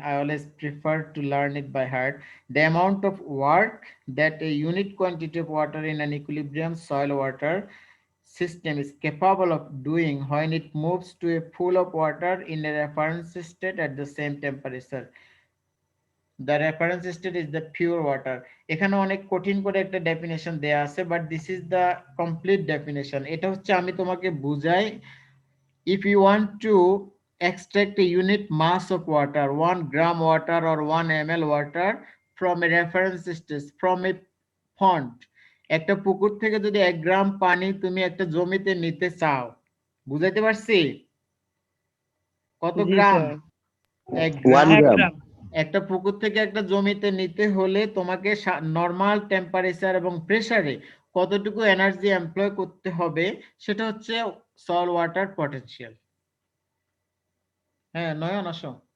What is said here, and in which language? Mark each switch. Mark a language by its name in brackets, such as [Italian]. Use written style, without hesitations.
[English] I always prefer to learn it by heart. The amount of work that a unit quantity of water in an equilibrium soil water system is capable of doing when it moves to a pool of water in a reference state at the same temperature. The reference state is the pure water. [Bangla] এখানে অনেক কঠিন করে একটা definition দেয়া আছে, [English] but this is the complete definition. [Bangla] এটা হচ্ছে আমি তোমাকে বুঝাই, [English] if you want to extract a unit mass of water, 1 gram water or 1 ml water from a reference state, from a pond, [Bangla] একটা পুকুর থেকে যদি 1 গ্রাম পানি তুমি একটা জমিতে নিতে চাও, বুঝাইতে পারছি? কত জি গ্রাম? স্যার 1 1 গ্রাম। [English] gram. [Bangla] একটা পুকুর থেকে একটা জমিতে নিতে হলে তোমাকে নরমাল টেম্পারেচার এবং প্রেসারে কতটুকু এনার্জি এমপ্লয় করতে হবে, সেটা হচ্ছে সয়েল ওয়াটার পটেনশিয়াল। হ্যাঁ, নয়ন আসো।